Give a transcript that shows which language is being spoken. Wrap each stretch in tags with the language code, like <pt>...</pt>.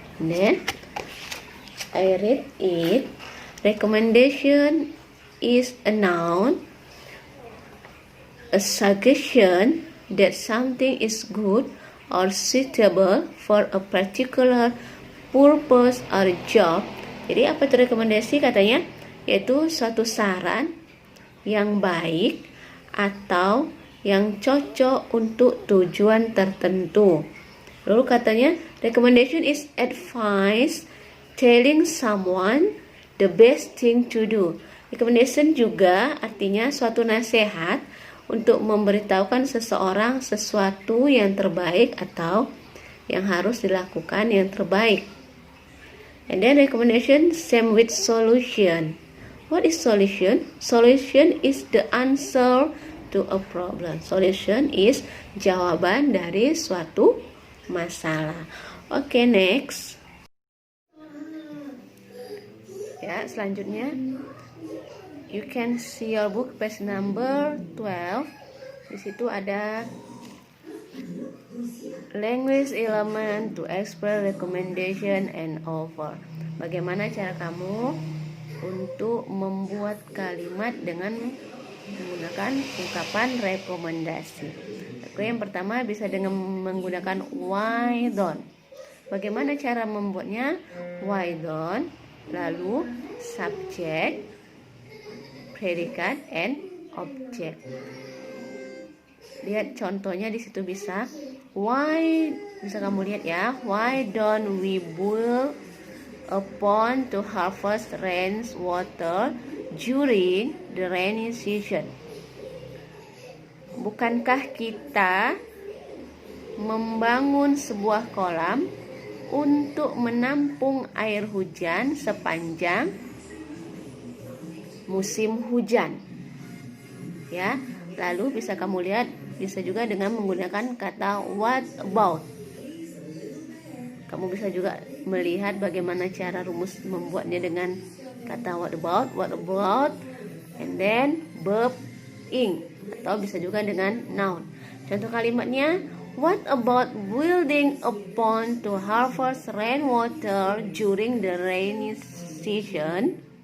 <en>Then I read it. Recommendation is a noun, a suggestion that something is good or suitable for a particular purpose or job.</en> <id>Jadi apa itu rekomendasi katanya? Yaitu suatu saran yang baik atau yang cocok untuk tujuan tertentu. Lalu katanya</id> <en>recommendation is advice telling someone the best thing to do.</en> <id>Recommendation juga artinya suatu nasihat untuk memberitahukan seseorang sesuatu yang terbaik atau yang harus dilakukan yang terbaik.</id> <en>And then recommendation same with solution. What is solution? Solution is the answer to a problem. Solution is</en> <id>jawaban dari suatu masalah.</id> <en>Okay, next.</en> <id>Ya, selanjutnya</id> <en>you can see your book page number 12.</en> <id>Di situ ada</id> <en>language element to express recommendation and offer.</en> <id>Bagaimana cara kamu untuk membuat kalimat dengan menggunakan ungkapan rekomendasi. Oke, yang pertama bisa dengan menggunakan</id> <en>why don't.</en> <id>Bagaimana cara membuatnya?</id> <en>Why don't,</en> <id>lalu subject, predikat,</id> <en>and object.</en> <id>Lihat contohnya di situ bisa kamu lihat ya.</id> <en>Why don't we build a pond to harvest rainwater during the rainy season?</en> <id>Bukankah kita membangun sebuah kolam untuk menampung air hujan sepanjang musim hujan? Ya, lalu bisa kamu lihat, bisa juga dengan menggunakan kata what about. Kamu bisa juga melihat bagaimana cara rumus membuatnya dengan kata what about,</id> <en>and then verb ing,</en> <id>atau bisa juga dengan noun. Contoh kalimatnya,</id> <en>what about building a pond to harvest rainwater during the rainy season?</en>